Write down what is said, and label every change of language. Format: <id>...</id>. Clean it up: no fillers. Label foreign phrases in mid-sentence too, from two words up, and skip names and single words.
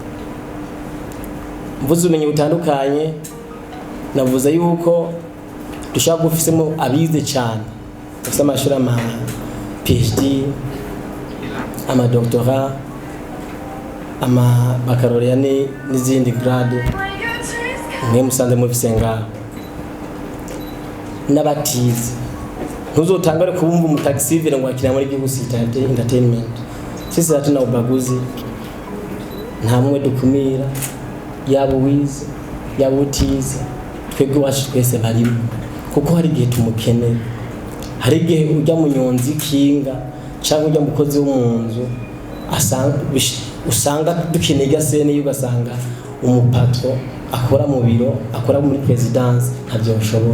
<rn>Mvuze ubumenyi butandukanye navuze yuko dushaka gufisemo abize cyane bafite amashuri ama PhD, ama doctorat, ama baccalaureat n'izindi grade. Mwe musanze mu bisenga n'abatize ntuzotangare kubumva umutaxivire ngo akira muri Gihugu Entertainment.</rn> <sw>Sisi hatuna ubaguzi,</sw> <rn>nta mwe dukumira, yaba wize yaba utize, twebwe wacu twese barimo, kuko hari igihe tumukeneye. Hari igihe ujya munyonzi kinga cyangwa ujya mukozi wo mu nzu usanga dukeneye gasene, ugasanga umupatro akora mu biro, akora muri presidence ntabyo bashobora.</rn>